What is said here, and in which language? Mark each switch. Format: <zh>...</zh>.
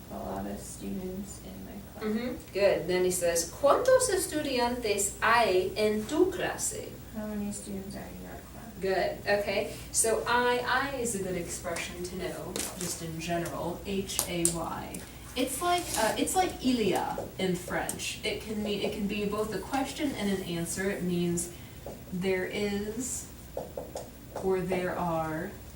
<en>a lot of students in my class. Good. Then he says,</en> <es>¿Cuántos estudiantes hay en tu clase?</es> <en>How many students are in your class? Good. Okay. So I is a good expression to know, just in general. Hay. It's like</en> <fr>il y a</fr> <en>in French. It can be both a question and an answer. It means there is or there are.</en>